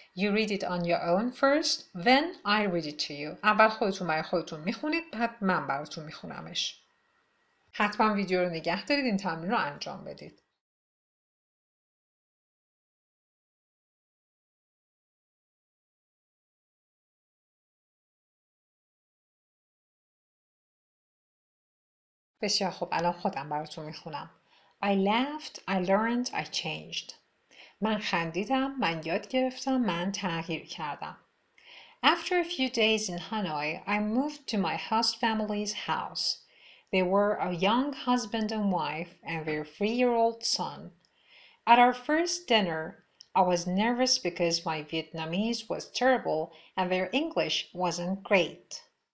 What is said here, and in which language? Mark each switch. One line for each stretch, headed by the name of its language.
English: You read it on your own first, then I read it to you.
Persian: اول خودتون برای خودتون میخونید، بعد من براتون میخونمش. حتما ویدیو رو نگه دارید، این تمرین رو انجام بدید. بسیار خوب، الان خودم براتون میخونم.
English: I laughed, I learned, I changed.
Persian: من خندیدم، من یاد گرفتم، من تغییر کردم.
English: After a few days in Hanoi, I moved to my host family's house. They were a young husband and wife and their 3-year-old son. At our first dinner, I was nervous because my Vietnamese was terrible and their English wasn't great.